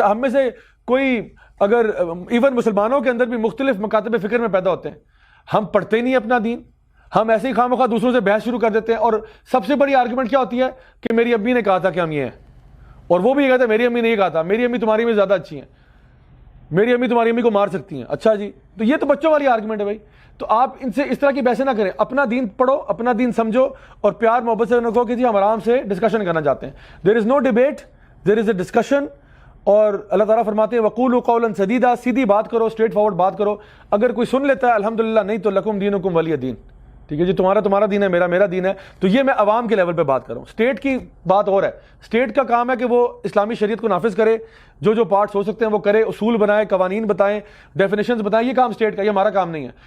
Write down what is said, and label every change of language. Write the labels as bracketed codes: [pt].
[ur] اچھا ہم میں سے کوئی اگر ایون مسلمانوں کے اندر بھی مختلف مکاتب فکر میں پیدا ہوتے ہیں, ہم پڑھتے ہی نہیں اپنا دین, ہم ایسے ہی خواہ دوسروں سے بحث شروع کر دیتے ہیں. اور سب سے بڑی آرگومنٹ کیا ہوتی ہے کہ میری امی نے کہا تھا کہ ہم یہ ہیں, اور وہ بھی یہ کہتے ہیں میری امی نے یہ کہا تھا, میری امی تمہاری امی زیادہ اچھی ہیں, میری امی تمہاری امی کو مار سکتی ہیں. اچھا جی, تو یہ تو بچوں والی آرگومنٹ ہے بھائی. تو آپ ان سے اس طرح کی بحثیں نہ کریں, اپنا دین پڑھو, اپنا دین سمجھو, اور پیار محبت سے کہو کہ جی ہم آرام سے ڈسکشن کرنا چاہتے ہیں. [en] There is no debate, there is a discussion. [ur] اور اللہ تعالیٰ فرماتے ہیں [ar] وقولوا قولا سدیدا, [ur] سیدھی بات کرو, اسٹریٹ فارورڈ بات کرو. اگر کوئی سن لیتا ہے الحمدللہ, نہیں تو [ar] لکم دینکم ولی دین. [ur] ٹھیک ہے جی, تمہارا دین ہے, میرا دین ہے. تو یہ میں عوام کے لیول پہ بات کر رہا ہوں. اسٹیٹ کی بات اور ہے. اسٹیٹ کا کام ہے کہ وہ اسلامی شریعت کو نافذ کرے, جو پارٹس ہو سکتے ہیں وہ کرے, اصول بنائے, قوانین بتائیں, ڈیفینیشنز بتائیں. یہ کام اسٹیٹ کا, یہ ہمارا کام نہیں ہے.